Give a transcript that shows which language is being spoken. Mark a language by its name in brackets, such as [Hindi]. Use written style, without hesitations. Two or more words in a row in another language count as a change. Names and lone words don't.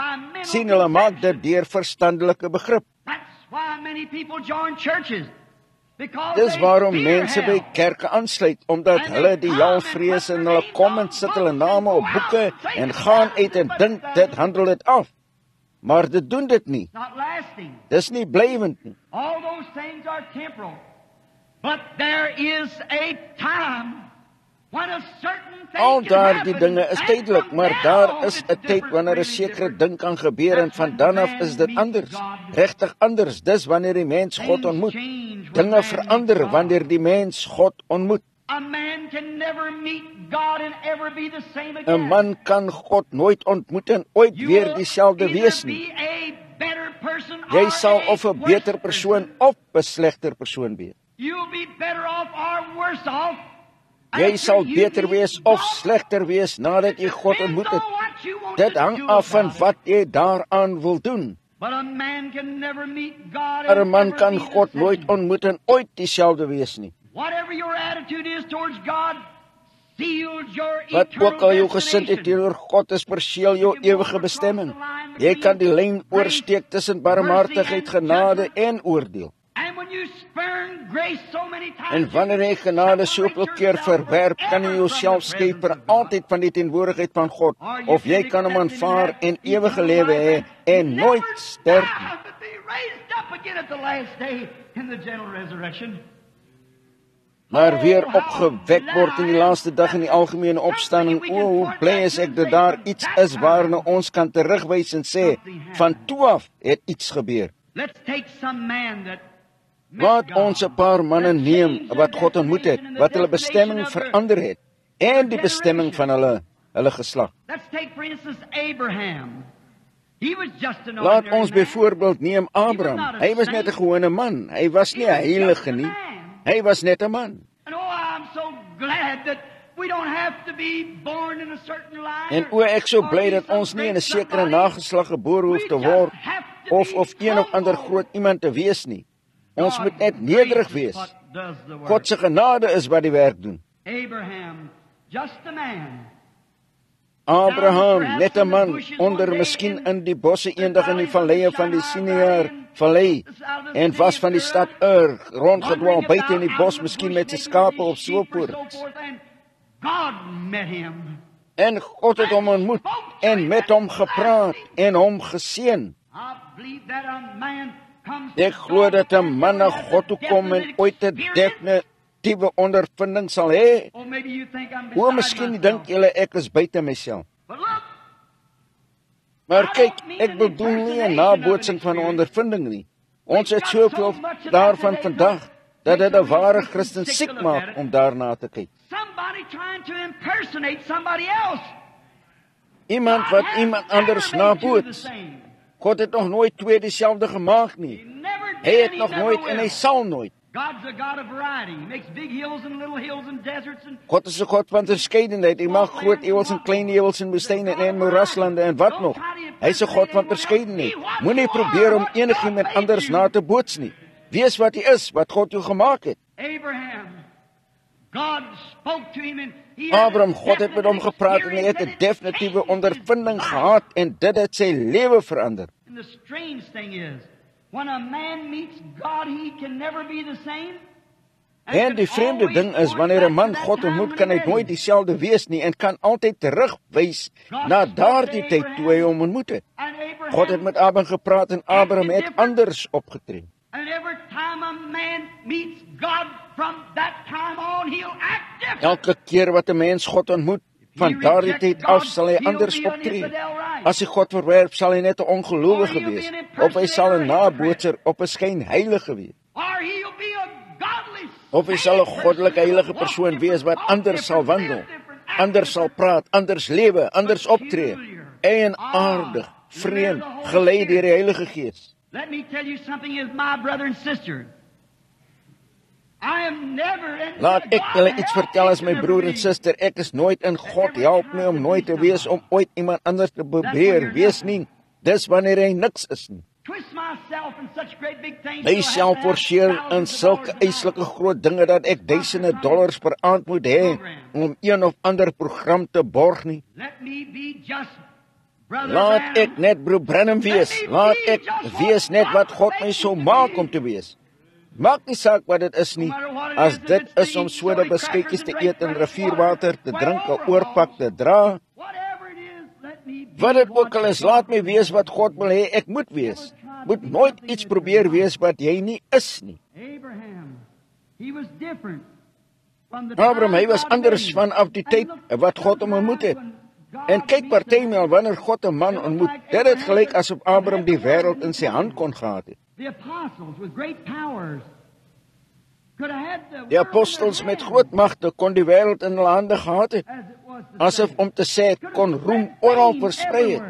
[Afrikaans] Sien, hulle maak dit deur verstandelike begrip. Dis waarom mense by kerke aansluit, omdat hulle die jaal vrees en hulle kom en sit hulle name op boeke en gaan uit en dink dit handel dit af. Maar dit doen dit nie. Dis nie blywend nie. [English] All those things are temporal. But there is a time when a certain thing [Afrikaans] Al [English] can [Afrikaans] daardie [English] happen, [Afrikaans] dinge is [English] and [Afrikaans] tydelik, [English] from [Afrikaans] maar [English] now [Afrikaans] daar [English] on [Afrikaans] is [English] it's [Afrikaans] 'n tyd [English] different, [Afrikaans] wanneer 'n [English] really [Afrikaans] sekere [English] different. [Afrikaans] ding kan gebeur en [English] That's [Afrikaans] van [English] when [Afrikaans] dan af [English] man [Afrikaans] is dit [English] meets [Afrikaans] anders. [English] God. [Afrikaans] Regtig anders. Dis wanneer die mens God [English] Things [Afrikaans] ontmoet. [English] change when [Afrikaans] Dinge [English] man [Afrikaans] verander [English] meets God. [Afrikaans] wanneer die mens God ontmoet. [English] A man can never meet God and ever be the same [Afrikaans] 'n [English] again. [Afrikaans] Man kan God nooit ontmoet en ooit [English] You [Afrikaans] weer [English] will [Afrikaans] dieselfde [English] either [Afrikaans] wees nie. [English] be a better person [Afrikaans] Jy [English] or [Afrikaans] sal [English] a [Afrikaans] of 'n [English] worse [Afrikaans] beter persoon [English] person. [Afrikaans] of 'n slegter persoon wees. [English] You'll be better off or worse off. [Afrikaans] Jy [English] after [Afrikaans] sal [English] you [Afrikaans] beter [English] meet [Afrikaans] wees of [English] God. [Afrikaans] slegter wees nadat jy God [English] Depends [Afrikaans] ontmoet [English] on [Afrikaans] het. [English] what you want [Afrikaans] Dit [English] to [Afrikaans] hang [English] do [Afrikaans] af van [English] about it. [Afrikaans] wat jy daaraan wil doen. [English] But a man can never meet God [Afrikaans] Maar 'n [English] and [Afrikaans] man [English] never [Afrikaans] kan [English] be the [Afrikaans] God [English] same. [Afrikaans] nooit ontmoet en ooit dieselfde wees nie. [English] Whatever your attitude is towards God, seals your [Afrikaans] Wat [English] eternal [Afrikaans] ook al jou gesindheid [English] destination. [Afrikaans] teenoor God is, perseel jou ewige bestemming. Jy kan die lyn oorsteek tussen barmhartigheid, genade en oordeel. [English] And when you spurn grace so many times, [Afrikaans] En wanneer jy genade soveel keer verwerp, kan jy jouself skei vir altyd van die teenwoordigheid van God, of jy kan hom aanvaar en ewige lewe hê en nooit sterf nie. [English] But be raised up again at the last day in the general resurrection. [Afrikaans] Maar weer opgewek word in die laaste dag in die algemene opstanding. O, hoe bly is ek dat daar iets is waarna ons kan terugwys en sê, van toe af het iets gebeur. [English] Let's take some man that [Afrikaans] Laat ons 'n paar manne neem wat God ontmoet het, wat hulle bestemming verander het en die bestemming van hulle geslag. [English] Let's take for instance Abraham. He was just an [Afrikaans] Laat [English] ordinary [Afrikaans] ons [English] man. [Afrikaans] byvoorbeeld neem Abraham. Hy was net 'n gewone man. Hy was nie 'n heilige nie. Hy was net 'n man. [English] And oh, I'm so glad that we don't have to be born in a certain line. [Afrikaans] En o, ek so bly dat ons nie in 'n sekere nageslag gebore hoef te word of een of ander groot iemand te wees nie. Ons moet net nederig wees. God se genade is wat die werk doen. [English] Abraham, just a man. [Afrikaans] Abraham, net 'n man, onder miskien in die bosse eendag in die valleie van die Sinear vallei, en was van die stad Ur rondgedwaal buite in die bos, miskien met sy skape of so voort. [English] God met him. [Afrikaans] En God het hom ontmoet en met hom gepraat en hom geseën. [English] I believe that a man comes [Afrikaans] Ek glo dat 'n man na God toe kom en ooit 'n definitiewe ondervinding sal hê. [English] Or maybe you think I'm [Afrikaans] O, [English] beside [Afrikaans] miskien [English] myself. [Afrikaans] dink julle ek is buite myself. [English] But look, [Afrikaans] Maar kyk, ek bedoel nie 'n nabootsing van 'n ondervinding nie. Ons het soveel daarvan vandag dat dit 'n ware Christen siek maak om daarna te kyk. [English] somebody trying to impersonate somebody else. [Afrikaans] Iemand wat iemand anders naboots. God het nog nooit twee dieselfde gemaak nie. Hy het nog nooit en hy sal nooit. [English] God's a God of variety. He makes big hills and little hills and deserts and [Afrikaans] God is 'n God van verskeidenheid. Hy maak groot ewels en klein ewels en woestyne en moeraslande en wat nog. Hy's 'n God van verskeidenheid. Moenie probeer om enigiemand anders na te boots nie. Wees wat jy is, wat God jou gemaak het. [English] Abraham, God spoke to him and he had [Afrikaans] Abraham, [English] a [Afrikaans] God het met hom gepraat en hy het 'n [English] definite [Afrikaans] definitiewe ondervinding gehad en dit het sy lewe verander. [English] And the strange thing is, when a man meets God, he can never be the same. [Afrikaans] En die vreemde ding is, wanneer 'n man God ontmoet, kan hy nooit dieselfde wees nie en kan altyd terugwys na daardie tyd toe hy hom ontmoet het. God het met Abraham gepraat en Abraham het anders opgetree. [English] And every time a man meets God from that time on, he'll act different. [Afrikaans] Elke keer wat 'n mens God ontmoet, van daardie tyd af sal hy anders optree. As hy God verwerp, sal hy net 'n ongelowige wees, of hy sal 'n nabootser op 'n skynheilige wees. [English] Or he'll be a godly [Afrikaans] Of hy sal 'n goddelike heilige persoon wees wat anders sal wandel, anders sal praat, anders lewe, anders optree, eienaardig, vreemd, gelei deur die Heilige Gees. [English] Let me tell you something as my brother and sister. I am never in [Afrikaans] Laat ek julle iets vertel as my broer en suster, ek is nooit in God help my om nooit te wees, om ooit iemand anders te probeer wees nie. Dis wanneer hy niks is nie. [English] twist myself in such great big things. [Afrikaans] Hy self forceer in sulke eislike groot dinge dat ek duisende dollars per aand moet hê om een of ander program te borg nie. [English] Let me be just brother [Afrikaans] Laat [English] Branham. [Afrikaans] ek net broer Branham wees. Laat ek wees net wat God my so maak om te wees. Maak nie saak wat dit is nie. As dit is om soda beskuitjies te eet en rivierwater te drink, 'n oorpak te dra, [English] Whatever it is, let me be [Afrikaans] wat dit ook al [English] what [Afrikaans] is, laat my wees wat God wil hê ek moet wees. Moet nooit iets probeer wees wat jy nie is nie. [English] Abraham, he was different. [Afrikaans] Abraham, hy was anders vanaf die tyd wat God hom ontmoet het. En kyk partymal wanneer God 'n man ontmoet, dit het gelyk asof Abraham die wêreld in sy hand kon gehad het. Die apostels met groot magte kon die wêreld in hulle hande gehad het, asof om te sê kon roem oral versprei het.